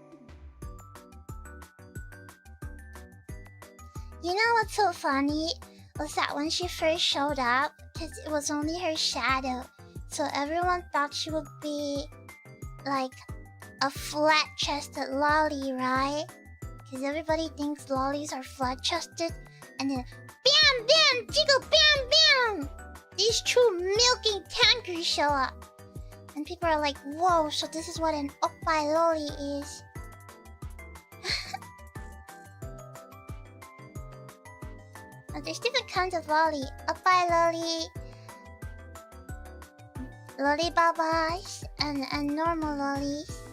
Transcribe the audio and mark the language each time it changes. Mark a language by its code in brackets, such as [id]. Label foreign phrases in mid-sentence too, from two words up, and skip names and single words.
[en] You know what's so funny was that when she first showed up, because it was only her shadow, so everyone thought she would be like a flat-chested lolly, right? Because everybody thinks lollies are flat-chested, and then bam, bam, jiggle, bam, bam! These two milking tankers show up. And people are like, whoa, so this is what an oppai lolly is. There's different kinds of lolly. Oppai lolly, lolly babas, and normal lollies.